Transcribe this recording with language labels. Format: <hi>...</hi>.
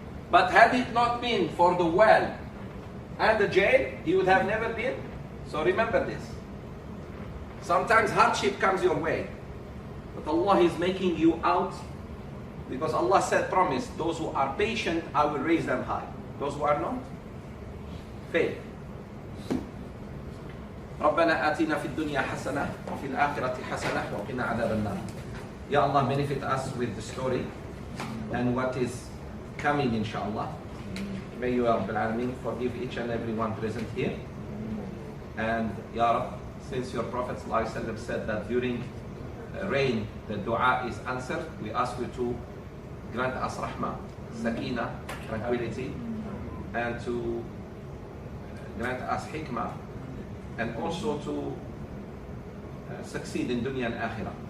<en>But had it not been for the well and the jail, he would have never been. So remember this. Sometimes hardship comes your way. But Allah is making you out, because Allah said, promise, those who are patient, I will raise them high. Those who are not, fail.</en> <ar>ربنا آتنا في الدنيا حسنة وفي الآخرة حسنة وقنا عذاب النار.</ar> <en>Ya Allah, benefit us with the story and what is coming, inshallah. May you, Rabbil Alameen, forgive each and every one present here. And Ya Rab, since your Prophet ﷺ said that during rain the dua is answered, we ask you to grant us rahmah, sakina, tranquility, and to grant us hikmah, and also to succeed in dunya and akhirah.</en>